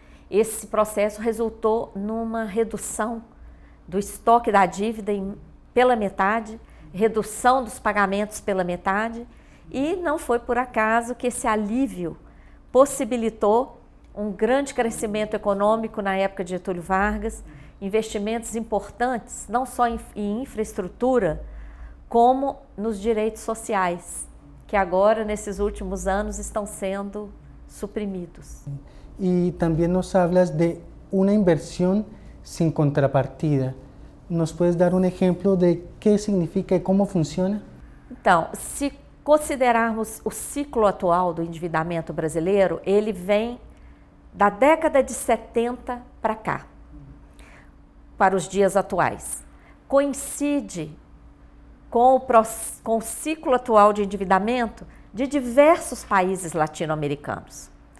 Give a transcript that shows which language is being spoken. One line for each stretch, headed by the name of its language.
Portuguese: esse processo resultou numa redução do estoque da dívida pela metade, redução dos pagamentos pela metade, e não foi por acaso que esse alívio possibilitou um grande crescimento econômico na época de Getúlio Vargas, investimentos importantes, não só em infraestrutura, como nos direitos sociais, que agora, nesses últimos anos, estão sendo suprimidos.
Spanish: Y también nos hablas de una inversión sin contrapartida. ¿Nos puedes dar un ejemplo de qué significa y cómo funciona?
Portuguese: Então, se considerarmos o ciclo atual do endividamento brasileiro, ele vem da década de 70 para cá, para os dias atuais. Coincide com o ciclo atual de endividamento de diversos países latino-americanos.